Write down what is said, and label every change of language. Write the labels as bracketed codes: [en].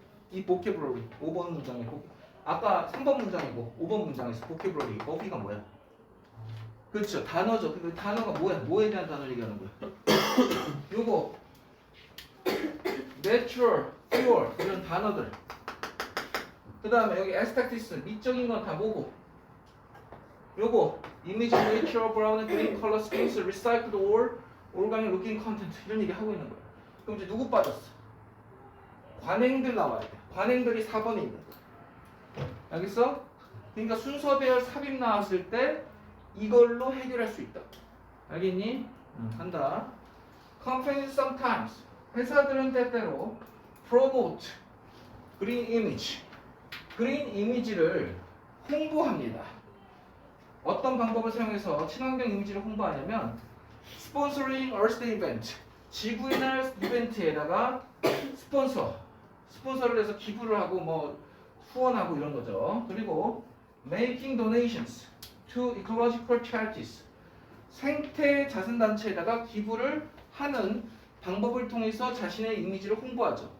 [ko] 이 보케블러리 5번 문장이고 아까 3번 문장이고 5번 문장에서 보케블러리 어휘가 뭐야? 그렇죠. 단어죠. 그 단어가 뭐야? 뭐에 대한 단어를 얘기하는 거야? 요거 natural, pure 이런 단어들. 그 다음에 여기 aesthetics 미적인 건 다 뭐고? 요거 [en] image of nature, brown and green color schemes, recycled or organic looking content [ko] 이런 얘기 하고 있는 거야. 그럼 이제 누구 빠졌어? 관행들 나와야 돼. 관행들이 4번에 있는 거야. 알겠어? 그러니까 순서 배열 삽입 나왔을 때 이걸로 해결할 수 있다. 알겠니? 한다. [en] Companies sometimes [ko] 회사들은 때때로 [en] promote green image green [ko] 이미지를 홍보합니다. 어떤 방법을 사용해서 친환경 이미지를 홍보하냐면 [en] sponsoring Earth Day event [ko] 지구의 날 이벤트에다가 스폰서를 해서 기부를 하고 뭐 후원하고 이런 거죠. 그리고 [en] making donations to ecological charities [ko] 생태 자선단체에다가 기부를 하는 방법을 통해서 자신의 이미지를 홍보하죠.